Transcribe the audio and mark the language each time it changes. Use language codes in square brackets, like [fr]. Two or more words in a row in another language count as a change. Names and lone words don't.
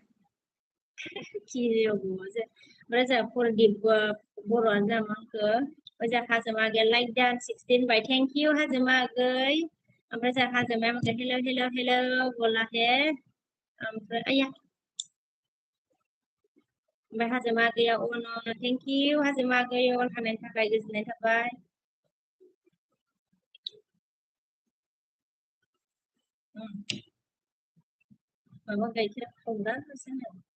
[brx] ओमफ्राय जोंहा प्रदीप बर'आनो जोंहा मा होनखो जोंहा हाजोमा आगैया लाइक डान 16 बाय [en] thank you [brx] हाजोमा आगै ओमफ्राय जोंहा हाजोमाया मोनसे हेल' [hi] बोला है [brx] ओमफ्राय आया ओमफ्राय हाजोमा आगैया अन [en] thank you [brx] हाजोमा आगै अन थानायनि थाखाय गोजोननाय थाबाय माबा गाइखेर खावना होसोनो